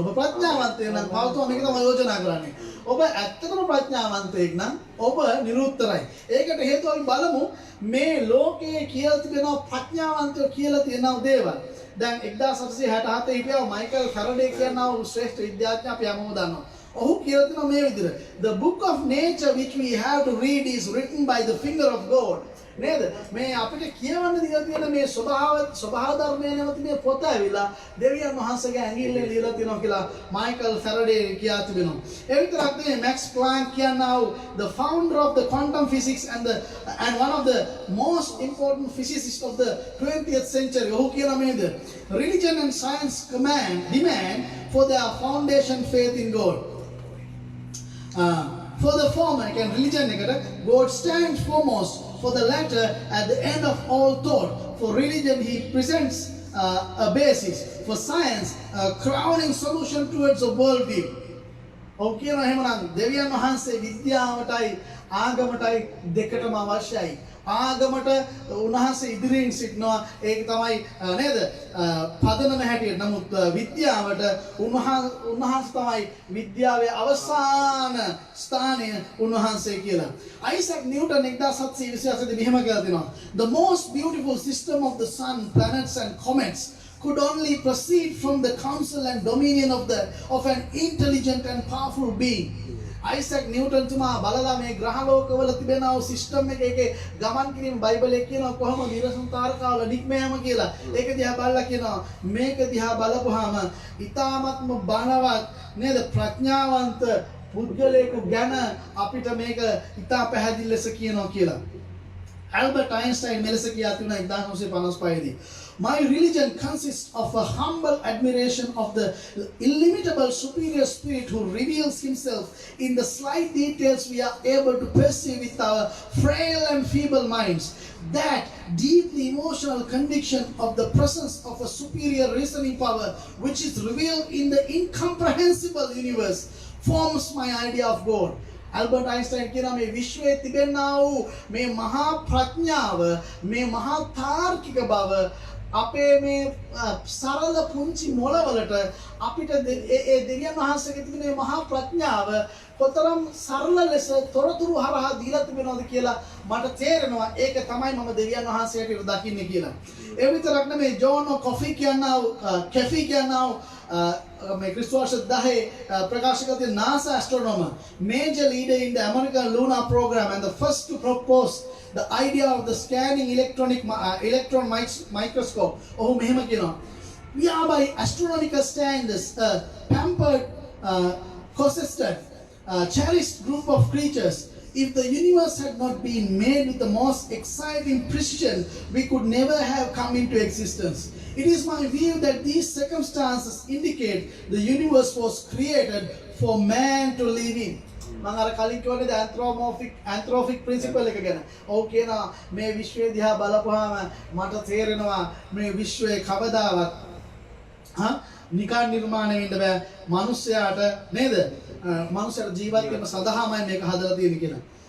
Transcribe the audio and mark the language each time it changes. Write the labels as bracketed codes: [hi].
[si] ඔබ ප්‍රඥාවන්තයෙක් නම් පවතුම මේක තමයි යෝජනා කරන්නේ. ඔබ ඇත්තටම ප්‍රඥාවන්තයෙක් නම් ඔබ නිරුත්තරයි. ඒකට හේතුව අපි බලමු මේ ලෝකයේ කියලා තිබෙන ප්‍රඥාවන්තයෝ කියලා තියෙන දේවල්. දැන් 1867 හිටියා මයිකල් ෆැරඩේ කියනවා ශ්‍රේෂ්ඨ විද්‍යාඥයා අපි හැමෝම දන්නවා. ඔහු කියලා තියෙනවා මේ විදිහට [en] the book of nature which we have to read is written by the finger of God. [si] නේද? මේ අපිට කියවන්න දීලා තියෙන මේ ස්වභාව ධර්මයේ නැවති මේ පොත ඇවිල්ලා දෙවියන් වහන්සේගේ ඇඟිල්ලේ ලියලා තියෙනවා කියලා මයිකල් ෆැරඩේ කියා තිබෙනවා. ඒ විතරක් නෙවෙයි මැක්ස් ප්ලාන්ක් කියනවා [en] the founder of the quantum physics and one of the most important physicists of the 20th century. [si] ඔහු කියනවා මේද [en] religion and science demand for their foundation faith in God. For the former, again, religion, God stands foremost. For the latter, at the end of all thought. For religion, he presents a basis. For science, a crowning solution towards a worldview. [si] Okay, එහෙමනම් දෙවියන් වහන්සේ විද්‍යාවටයි ආගමටයි දෙකටම අවශ්‍යයි. ආගමට උන්වහන්සේ ඉදිරියෙන් සිටිනවා. ඒක තමයි නේද? පදනම හැටියට. නමුත් විද්‍යාවට උන්වහන්සේ තමයි විද්‍යාවේ අවසාන ස්ථානය උන්වහන්සේ කියලා. අයිසැක් නිව්ටන් 1728 මෙහෙම කියලා තිනවා. [en] The most beautiful system of the sun, planets and comets could only proceed from the counsel and dominion of an intelligent and powerful being. [si] Isaac Newton තුමා බලලා මේ ග්‍රහලෝකවල තිබෙනා වූ සිස්ටම් එකේ ගමන් කිරීම බයිබලයේ කියනවා කොහොමද නිරසුන් තාරකාවල නික්මෑම කියලා. ඒක දිහා බලලා කියනවා මේක දිහා බලපුවාම ඊ타ත්ම බණවත් නේද ප්‍රඥාවන්ත පුද්ගලයෙකු ගැන අපිට මේක ඊටා පැහැදිලි ලෙස කියනවා කියලා. Albert Einstein මෙලෙස කියා තිබුණා 1955 දී. [en] My religion consists of a humble admiration of the illimitable superior spirit who reveals himself in the slight details we are able to perceive with our frail and feeble minds. That deeply emotional conviction of the presence of a superior reasoning power which is revealed in the incomprehensible universe forms my idea of God. [si] Albert Einstein කියනවා මේ විශ්වයේ තිබෙනා වූ මේ මහා ප්‍රඥාව, මේ මහා තාර්කික බව අපේ මේ සරල පුංචි මොළවලට අපිට ඒ දෙවියන් වහන්සේගේ තිබෙන මේ මහා ප්‍රඥාව කොතරම් සරල ලෙස තොරතුරු හරහා දීලා තිබෙනවද කියලා මට තේරෙනවා. ඒක තමයි මම දෙවියන් වහන්සේට දකින්නේ කියලා. ඒ විතරක් නෙමෙයි ජෝන් කොෆි කියනවා කැෆි කියනවා මේ ක්‍රිස්තුවර්ෂ 10 ප්‍රකාශ කළ [en] NASA astronomer, major leader in the American lunar program and the first to propose the idea of the scanning electron microscope. [si] ඔහු මෙහෙම කියනවා. [en] We are by astronomical standards a pampered, cosisted, cherished group of creatures. If the universe had not been made with the most exciting precision, we could never have come into existence. It is my view that these circumstances indicate the universe was created for man to live in. [si] මම අර කලින් කියවනේ anthropic principle එක ගැන. ඔව් කියනවා මේ විශ්වය දිහා බලපුවාම මට තේරෙනවා මේ විශ්වයේ කවදාවත් නිකන් නිර්මාණය වෙන්න බෑ. මිනිස්යාට නේද? මිනිස්යාට ජීවත් වෙන්න සඳහාමයි මේක හදලා තියෙන්නේ කියලා.